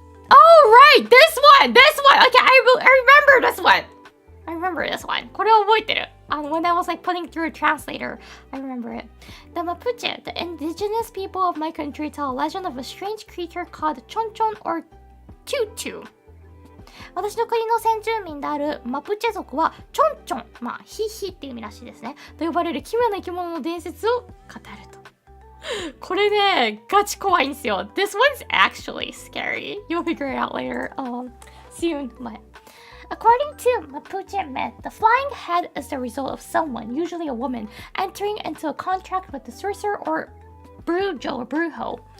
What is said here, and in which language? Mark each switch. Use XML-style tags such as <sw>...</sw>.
<en>Oh right, this one. Okay, I remember this one. I remember this one.</en> <ja>これを覚えてる。</ja> <en>When I was like putting through a translator, I remember it. The Mapuche, the indigenous people of my country, tell a legend of a strange creature called Chonchon or Tutu.</en> <ja>私の国の先住民であるマプチェ族はチョンチョン、まあヒヒっていう意味らしいですね、と呼ばれる奇妙な生き物の伝説を語ると。これね、ガチ怖いんですよ。</ja> <en>This one's actually scary. You'll figure it out later, soon. But according to Mapuche myth, the flying head is the result of someone, usually a woman, entering into a contract with the sorcerer or brujo or brujo.</en>